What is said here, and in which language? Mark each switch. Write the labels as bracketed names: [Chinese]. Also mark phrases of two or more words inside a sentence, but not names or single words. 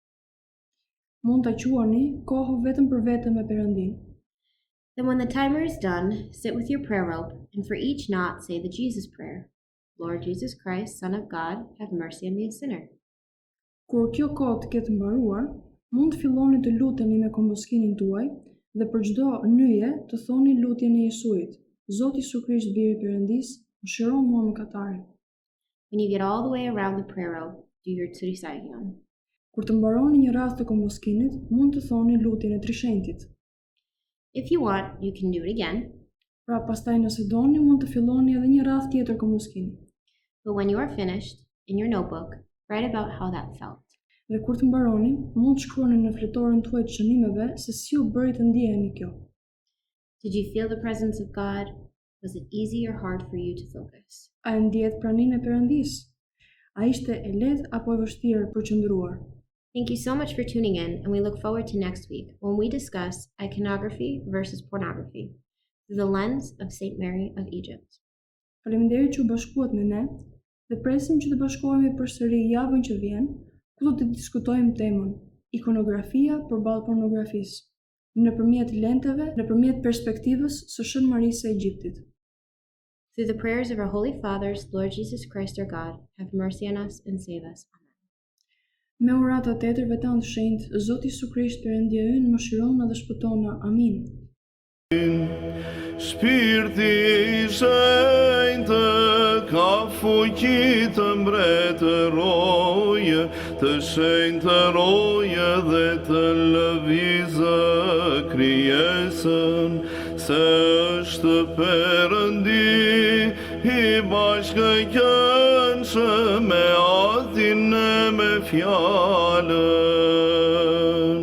[Albanian] Mund ta quani kohë vetëm për vete me Perëndinë. [English] Then when the timer is done, sit with your prayer rope and for each knot say the Jesus prayer. Lord Jesus Christ, Son of God, have mercy on me, a sinner. [Albanian] Kur kjo kohë të ketë mbaruar, mund të filloni të luteni me komboskinin tuaj dhe për çdo nyje të thoni lutjen e Jesuit. Zoti Jesu Krisht, biri I Perëndisë, mëshiro mua mëkatarin. [English] When you get all the way around the prayer rope, do your Ndirçim. [Albanian] Kur të mbaroni një radhë të komboskinit, mund të thoni lutjen e Trishentit. [English] If you want, you can do it again. [Albanian] Pra pastaj nëse doni, mund të filloni edhe një radhë tjetër komboskini. [English] But when you are finished, in your notebook, write about how that felt. [Albanian] Dhe kur të mbaroni, mund të shkruani në fletoren tuaj të shënimeve se si u bëri të ndjeheni kjo. [English] Did you feel the presence of God? Was it easy or hard for you to focus? [Albanian] A e ndjet praninë e Perëndisë? A ishte e lehtë apo e vështirë për qëndruar? [English] Thank you so much for tuning in, and we look forward to next week when we discuss iconography versus pornography through the lens of St. Mary of Egypt. [Albanian] Faleminderit që u bashkuat me ne dhe presim që të bashkohemi përsëri javën që vjen, ku do të diskutojmë temën ikonografia përballë pornografisë, nëpërmjet lenteve, nëpërmjet perspektivës së Shën Marisë së Egjiptit. [English] Through the prayers of our Holy Fathers, Lord Jesus Christ our God, have mercy on us and save us. Amen. [Albanian] Me urata të tërëve tanë të shenjtë, Zoti Jesu Krisht Perëndia ynë mëshirona dhe shpëtona. Amin. Shpirti I shenjtë ka fuqi të mbretëroje, të shenjtëroje dhe të lëvizë krijesën, se është Perëndi I bashkëqëndshëm me atin e me fjalën.